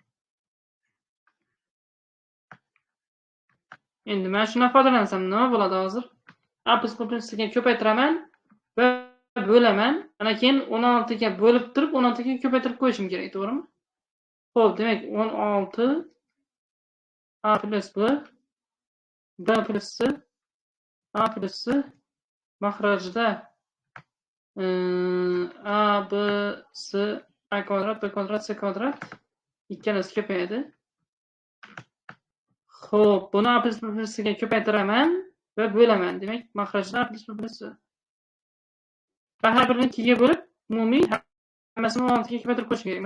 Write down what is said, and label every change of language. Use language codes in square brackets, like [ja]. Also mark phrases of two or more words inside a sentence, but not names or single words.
[uz] Endi men shundan foydalansam nima bo'ladi hozir? A plus B plus C ga ko'paytiraman va bo'laman. Ana keyin 16 ga bo'lib turib 16 ga ko'paytirib qo'yishim kerak, to'g'rimi? Xo'p, demak 16 A plus B B plus C A plus C mahrajda A B C A kvadrat B kvadrat C kvadrat ikkalasi ko'payadi. Xo'p, buni A plus B plus C ga ko'paytiraman va bo'laman. Demak, mahrajda A plus B plus C. Va har birini 2 ga bo'lib, umumiy hammasini 16 ga ko'paytirib qo'yish kerak.